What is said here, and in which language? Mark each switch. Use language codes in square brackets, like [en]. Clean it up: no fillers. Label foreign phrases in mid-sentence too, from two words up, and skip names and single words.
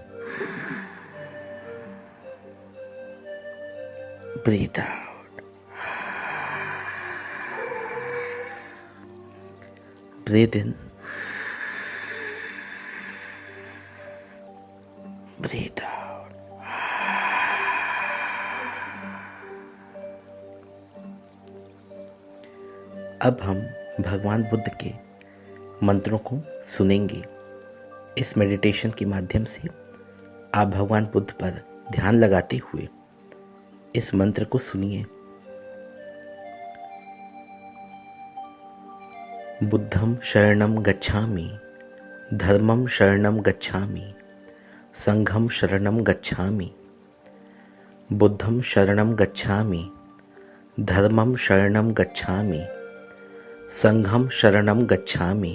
[en] Breathe out. Breathe in. Breathe out. [hi] अब हम भगवान बुद्ध के मंत्रों को सुनेंगे। इस मेडिटेशन के माध्यम से आप भगवान बुद्ध पर ध्यान लगाते हुए इस मंत्र को सुनिए। [pi] बुद्धं शरणं गच्छामि, धर्मं शरणं गच्छामि, संघं शरणं गच्छामि। बुद्धं शरणं गच्छामि, धर्मं शरणं गच्छामि, संघं शरणं गच्छामि।